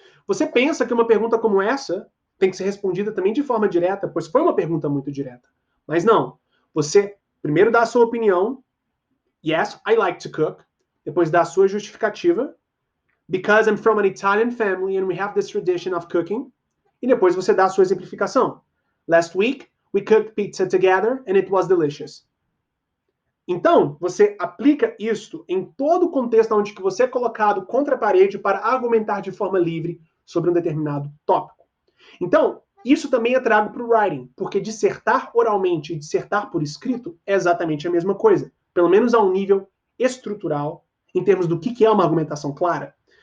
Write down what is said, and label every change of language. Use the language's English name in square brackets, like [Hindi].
[Portuguese] Você pensa que uma pergunta como essa tem que ser respondida também de forma direta, pois foi uma pergunta muito direta. Mas não. Você primeiro dá a sua opinião, [English] yes, I like to cook, [Portuguese] depois dá a sua justificativa, [English] because I'm from an Italian family and we have this tradition of cooking, [Portuguese] e depois você dá a sua exemplificação. [English] Last week, we cooked pizza together and it was delicious. [Portuguese] Então, você aplica isto em todo o contexto onde que você é colocado contra a parede para argumentar de forma livre sobre um determinado tópico. Então, isso também é trago para o writing, porque dissertar oralmente e dissertar por escrito é exatamente a mesma coisa, pelo menos a um nível estrutural, em termos do que é uma argumentação clara.